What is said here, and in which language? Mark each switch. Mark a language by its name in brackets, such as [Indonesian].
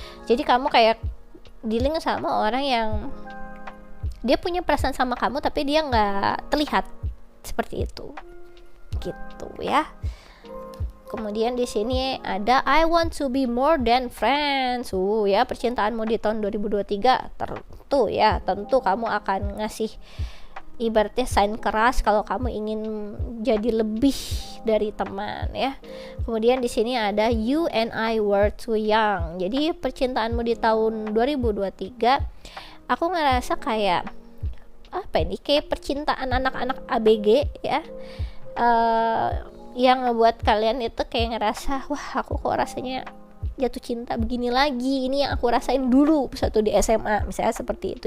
[Indonesian] Jadi kamu kayak dealing sama orang yang dia punya perasaan sama kamu tapi dia nggak terlihat seperti itu gitu ya. Kemudian di sini ada [English] I want to be more than friends. [Indonesian] Ya, percintaanmu di tahun 2023 tentu kamu akan ngasih ibaratnya sign keras kalau kamu ingin jadi lebih dari teman ya. Kemudian di sini ada [English] you and I were too young. [Indonesian] Jadi percintaanmu di tahun 2023 aku ngerasa kayak kayak percintaan anak-anak ABG ya, yang ngebuat kalian itu kayak ngerasa wah aku kok rasanya jatuh cinta begini lagi, ini yang aku rasain dulu di SMA misalnya seperti itu.